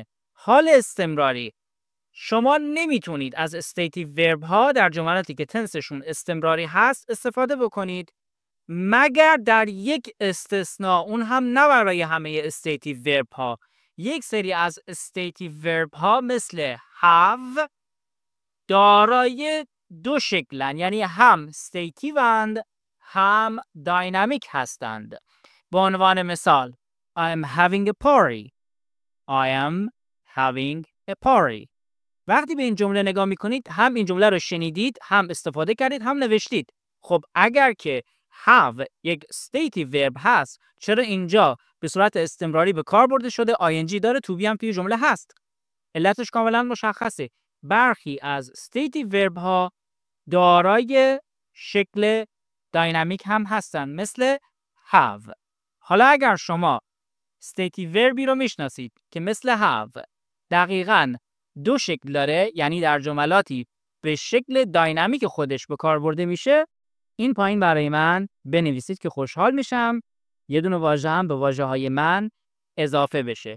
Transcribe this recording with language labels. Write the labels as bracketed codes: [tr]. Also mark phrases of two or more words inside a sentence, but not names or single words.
[fa] حال استمراری شما نمیتونید از [en] stative verb [fa] ها در جملاتی که تنسشون استمراری هست استفاده بکنید مگر در یک استثناء، اون هم نه برای همه [en] stative verb [fa] ها. یک سری از [en] stative verb [fa] ها مثل have دارای دو شکلن، یعنی هم استیتیو اند هم داینامیک هستند. به عنوان مثال [en] I am having a party. I am having a party. [fa] وقتی به این جمله نگاه میکنید هم این جمله رو شنیدید، هم استفاده کردید، هم نوشتید. خب اگر که have یک [en] stative verb [fa] هست چرا اینجا به صورت استمراری به کار برده شده، ing داره، [en] to be [fa] هم توی جمله هست؟ علتش کاملا مشخصه. برخی از [en] stative verb [fa] ها دارای شکل داینامیک هم هستن مثل have. حالا اگر شما [en] stative verbi [fa] رو میشناسید که مثل have دقیقاً دو شکل داره، یعنی در جملاتی به شکل داینامیک خودش به کار برده میشه، این پایین برای من بنویسید که خوشحال میشم یه دونه واژه هم به واژه های من اضافه بشه.